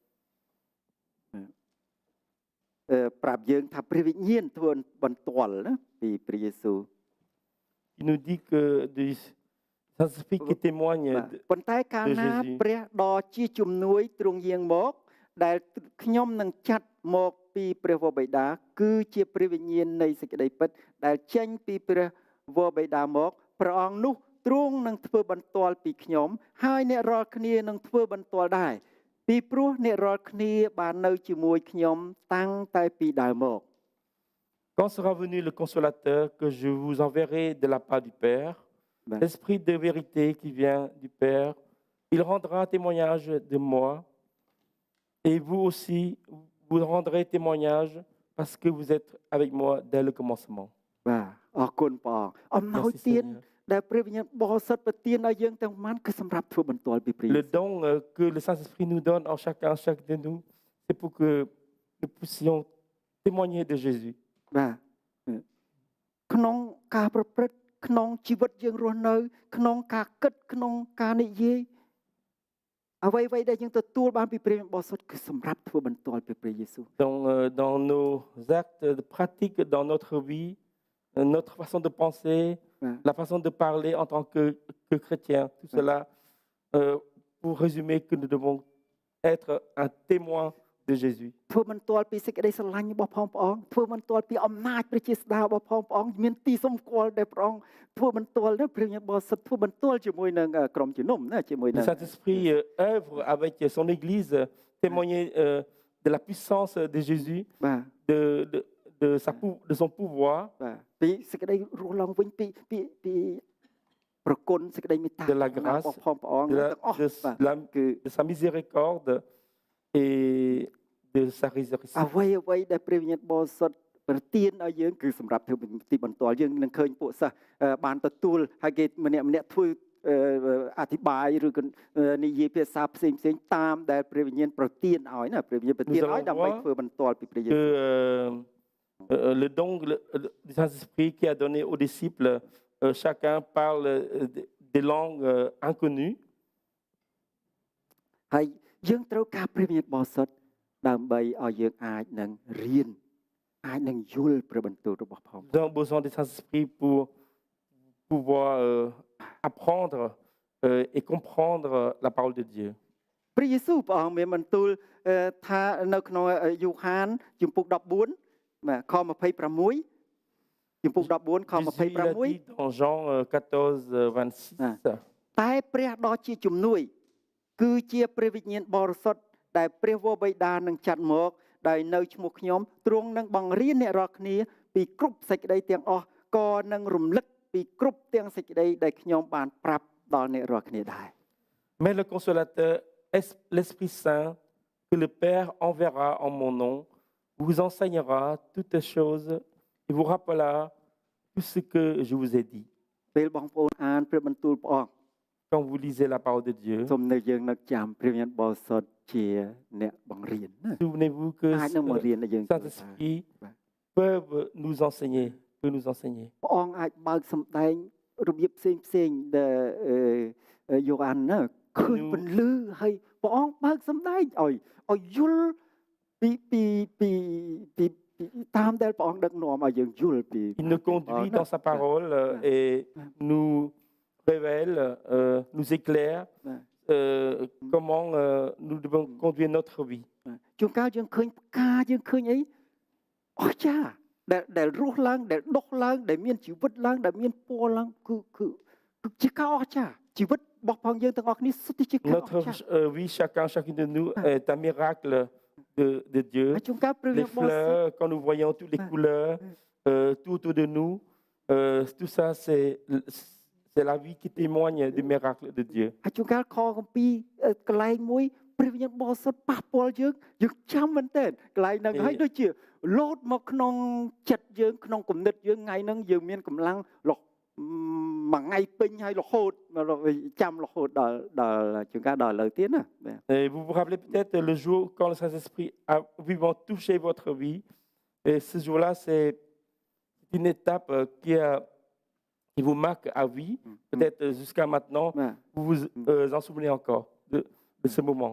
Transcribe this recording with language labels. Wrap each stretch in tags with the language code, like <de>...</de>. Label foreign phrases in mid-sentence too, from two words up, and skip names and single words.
<km>ប្រាប់យើងថាព្រះវិញ្ញាណធ្វើបន្ទាល់ណាពីព្រះយេស៊ូវ</km> <fr>il nous dit que du Saint-Esprit qui témoigne</fr> <km>ប៉ុន្តែកាលណាព្រះដ៏ជាជំនួយទ្រង់យាងមកដែលខ្ញុំនឹងចាត់មកពីព្រះវរបិតាគឺជាព្រះវិញ្ញាណនៃសេចក្តីពិតដែលចេញពីព្រះវរបិតាមកព្រះអង្គនោះទ្រង់នឹងធ្វើបន្ទាល់ពីខ្ញុំហើយអ្នករាល់គ្នានឹងធ្វើបន្ទាល់ដែរពីព្រោះអ្នករាល់គ្នាបាននៅជាមួយខ្ញុំតាំងតែពីដើមមក</km> <fr>Quand sera venu le consolateur que je vous enverrai de la part du Père, l'Esprit de vérité qui vient du Père, il rendra témoignage de moi et vous aussi, vous rendrez témoignage parce que vous êtes avec moi dès le commencement.</fr> <km>បាទអរគុណព្រះអង្គអំណោយទានដែលព្រះវិញ្ញាណបរិសុទ្ធប្រទានឲ្យយើងទាំងប៉ុន្មានគឺសម្រាប់ធ្វើបន្ទាល់ពីព្រះ</km> <fr>Le don que le Saint-Esprit nous donne en chacun de nous, c'est pour que nous puissions témoigner de Jésus.</fr> <km>បាទក្នុងការប្រព្រឹត្តក្នុងជីវិតយើងរស់នៅក្នុងការគិតក្នុងការនិយាយអ្វីៗដែលយើងទទួលបានពីព្រះបរិសុទ្ធគឺសម្រាប់ធ្វើបន្ទាល់ពីព្រះយេស៊ូវ</km> <fr>Dans nos actes de pratique, dans notre vie, notre façon de penser, la façon de parler en tant que chrétien, tout cela, pour résumer que nous devons être un témoin de Jésus.</fr> <km>ធ្វើបន្ទាល់ពីសេចក្តីស្រឡាញ់របស់ផងព្រះអង្គធ្វើបន្ទាល់ពីអំណាចព្រះជាស្ដារបស់ផងព្រះអង្គមានទីសម្គាល់ដែលព្រះអង្គធ្វើបន្ទាល់ព្រះវិញ្ញាណបរិសុទ្ធធ្វើបន្ទាល់ជាមួយនឹងក្រុមជំនុំណាជាមួយនឹង</km> <fr>Le Saint-Esprit œuvre avec son Église, témoigner de la puissance de Jésus, de son pouvoir,</fr> <km>បាទពីសេចក្តីរស់ឡើងវិញពីប្រគុណសេចក្តីមេត្តា</km> <fr>de la grâce,</fr> <km>របស់ផងព្រះអង្គទាំងអស់បាទគឺ</km> <fr>de sa miséricorde et de sa résurrection.</fr> <km>អ្វីដែលព្រះវិញ្ញាណបរិសុទ្ធប្រទានឲ្យយើងគឺសម្រាប់ធ្វើទីបន្ទាល់យើងនឹងឃើញពួកសិស្សបានទទួលហើយគេម្នាក់ធ្វើអធិប្បាយឬក៏និយាយភាសាផ្សេងតាមដែលព្រះវិញ្ញាណប្រទានឲ្យណាព្រះវិញ្ញាណប្រទានឲ្យដើម្បីធ្វើបន្ទាល់ពីព្រះយេស៊ូវ</km> <fr>Le don du Saint-Esprit qui a donné aux disciples, chacun parle des langues inconnues.</fr> <km>ហើយយើងត្រូវការព្រះវិញ្ញាណបរិសុទ្ធដើម្បីឲ្យយើងអាចនឹងរៀនអាចនឹងយល់ព្រះបន្ទូលរបស់ផង</km> <fr>Nous avons besoin du Saint-Esprit pour pouvoir apprendre et comprendre la parole de Dieu.</fr> <km>ព្រះយេស៊ូវព្រះអង្គមានបន្ទូលថានៅក្នុងយូហានជំពូក14ខ26 ជំពូក14ខ</km> <fr>Jésus, il a dit 26 dans Jean 14, 26,</fr> <km>តែព្រះដ៏ជាជំនួយគឺជាព្រះវិញ្ញាណបរិសុទ្ធដែលព្រះវរបិតានឹងចាត់មកដោយនៅឈ្មោះខ្ញុំទ្រង់នឹងបង្រៀនអ្នករាល់គ្នាពីគ្រប់សេចក្តីទាំងអស់ក៏នឹងរំលឹកពីគ្រប់ទាំងសេចក្តីដែលខ្ញុំបានប្រាប់ដល់អ្នករាល់គ្នាដែរ</km> <fr>Mais le consolateur, l'Esprit Saint, que le Père enverra en mon nom, vous enseignera toutes choses et vous rappellera tout ce que je vous ai dit.</fr> <km>ពេលបងប្អូនអានព្រះបន្ទូលព្រះអង្គ</km> <fr>Quand vous lisez la parole de Dieu,</fr> <km>សូមនៅយើងនឹកចាំព្រះវិញ្ញាណបរិសុទ្ធជាអ្នកបង្រៀនណា</km> <fr>souvenez-vous que</fr> <km>អាចនឹងបង្រៀនដល់យើង</km> <fr>Saint-Esprit peut nous enseigner.</fr> <km>ព្រះអង្គអាចបើកសម្ដែងរបៀបផ្សេងដែលយ៉ូហានណាឃើញពន្លឺហើយព្រះអង្គបើកសម្ដែងឲ្យយល់ពីតាមដែលព្រះអង្គដឹកនាំឲ្យយើងយល់ពី</km> <fr>Il nous conduit dans sa parole et nous révèle, nous éclaire comment nous devons conduire notre vie.</fr> <km>ជួនកាលយើងឃើញផ្កាយើងឃើញអីអស្ចារ្យដែលរស់ឡើងដែលដុះឡើងដែលមានជីវិតឡើងដែលមានពណ៌ឡើងគឺជាការអស្ចារ្យជីវិតរបស់ផងយើងទាំងអស់គ្នាសុទ្ធតែជាការអស្ចារ្យ</km> <fr>Notre vie, chacune de nous est un miracle de Dieu.</fr> <km>ជួនកាលព្រះវិ</km> <fr>Les</fr> <km>ញ្ញាណបរិសុទ្ធ</km> <fr>fleurs, quand nous voyons toutes les couleurs, tout autour de nous, tout ça, c'est la vie qui témoigne du miracle de Dieu.</fr> <km>ហើយជួនកាលខកំពីកន្លែងមួយព្រះវិញ្ញាណបរិសុទ្ធប៉ះពាល់យើងចាំមែនតើកន្លែងហ្នឹងហើយដូចជាលោតមកក្នុងចិត្តយើងក្នុងគំនិតយើងថ្ងៃហ្នឹងយើងមានកម្លាំងមួយថ្ងៃពេញហើយរហូតចាំរហូតដល់ជួនកាលដល់ឥឡូវទៀតណា</km> <fr>Et vous vous rappelez peut-être le jour quand le Saint-Esprit a vivement touché votre vie. Et ce jour-là, c'est une étape qui vous marque à vie. Peut-être jusqu'à maintenant, vous vous en souvenez encore de ce moment.</fr>